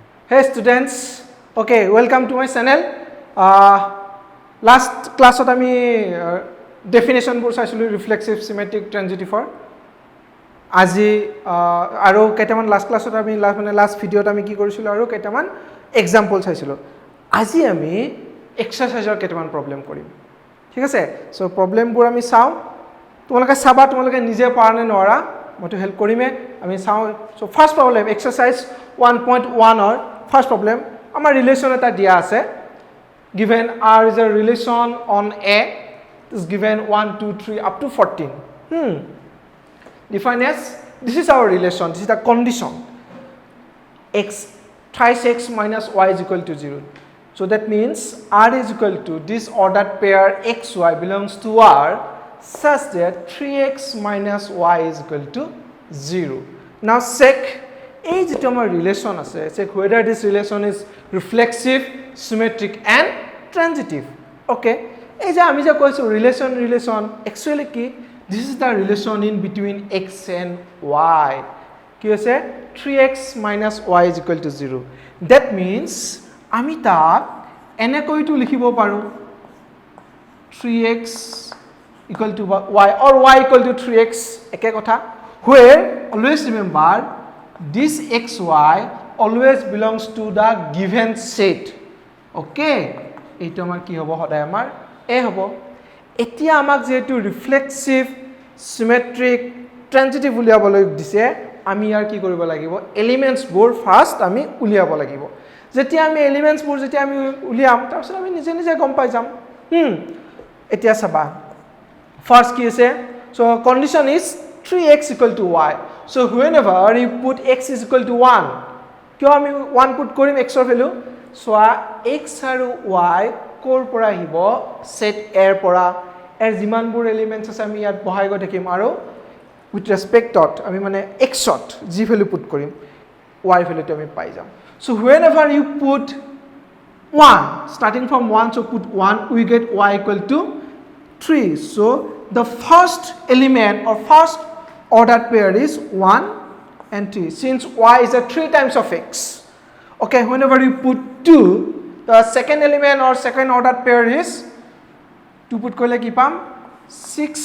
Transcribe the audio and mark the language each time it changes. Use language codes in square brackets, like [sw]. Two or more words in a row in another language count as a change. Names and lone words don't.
[en] Hey students, okay, welcome to my channel. Last class [as] আমি definition বোৰ চাইছিলো [en] reflexive, symmetric, transitive. [as] আজি আৰু কেইটামান [en] last class [as] ত আমি last ভিডিওত আমি কি কৰিছিলো আৰু কেইটামান example চাইছিলো. আজি আমি exerciseৰ কেইটামান problem কৰিম. ঠিক আছে? [en] So problem [as] বোৰ আমি চাও. তোমালোকে চাবা তোমালোকে নিজে পাৰনে নোৱাৰা মইতো হেল্প কৰিমে আমি চাও. [en] So first problem exercise 1.1 or first problem [as] আমাৰ relation এটা দিয়া আছে. [en] Given R is a relation on A is given 1 2 3 up to 14. Define as this is our relation, this is the condition. X thrice x minus y is equal to 0. So that means R is equal to this ordered pair xy belongs to R such that 3x minus y is equal to 0. Now check [as] এই যেটো আমাৰ ৰিলেশন আছে [en] check whether this relation is reflexive, symmetric and transitive. Okay, [as] এই যে আমি যে কৈছো [en] relation actually কি this is the relation in between x and y. [as] কি আছে [en] 3x minus y is equal to 0. That means [as] আমি তাক এনেকৈটো লিখিব পাৰো [en] 3x equal to y or y equal to 3x [as] একে কথা [en] where always remember this xy always belongs to the given set. [as] Okay, এইটো আমাৰ কি হ'ব সদায় আমাৰ a হ'ব. এতিয়া আমাক যেটো [en] reflexive, symmetric, transitive [as] উলিয়াবলৈ দিছে আমি ইয়াৰ কি কৰিব লাগিব এলিমেন্টস বোৰ ফাৰ্স্ট আমি উলিয়াব লাগিব. যেতিয়া আমি এলিমেন্টস বোৰ যেতিয়া আমি উলিয়াম তাৰপিছত আমি নিজে নিজে গম পাই যাম. এতিয়া চাবা ফাৰ্স্ট কি আছে [en] so condition is 3x equal to y. So whenever you put x is equal to 1 [as] কিয় আমি 1 put কৰিম x ৰ ভ্যালু so x আৰু y কৰ পৰা আহিব set a ৰ পৰা এৰ যিমানবোৰ এলিমেন্টস আছে আমি ইয়াত বহাই গৈ থাকিম আৰু [en] with respect dot [as] আমি মানে x ত যি [en] value put [as] কৰিম y ভ্যালুটো আমি পাই যাম. [en] So whenever you put 1 starting from 1 so put 1 we get y equal to 3. So the first element or first ordered pair is 1 and 3 since y is a 3 times of x. Okay, whenever you put 2 the second element or second ordered pair is 2 put [as] ক'লে কি পাম [en] 6.